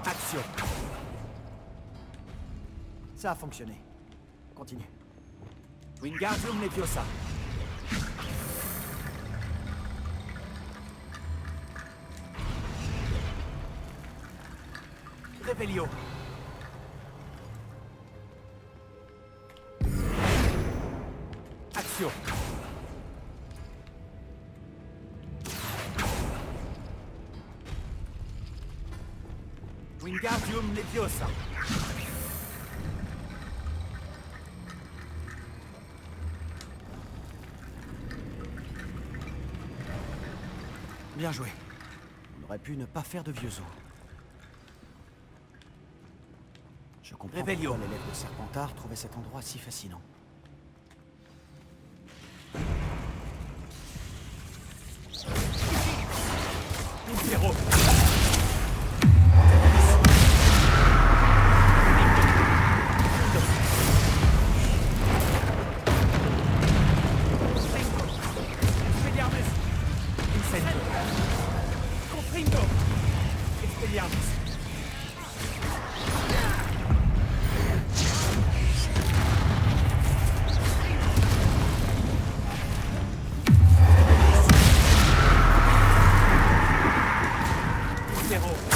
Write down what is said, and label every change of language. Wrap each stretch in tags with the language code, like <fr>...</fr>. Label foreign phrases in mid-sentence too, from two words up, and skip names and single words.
<fr>Action. Ça a fonctionné. Continue. Wingardium Leviosa. Revelio. Action. Wingardium Leviosa. Bien joué. On aurait pu ne pas faire de vieux os. Je comprends Revelio. pourquoi l'élève de Serpentard trouvait cet endroit si fascinant. Zéro. Expelliarmus. Incendio. Confringo. Expelliarmus. Zéro.</fr>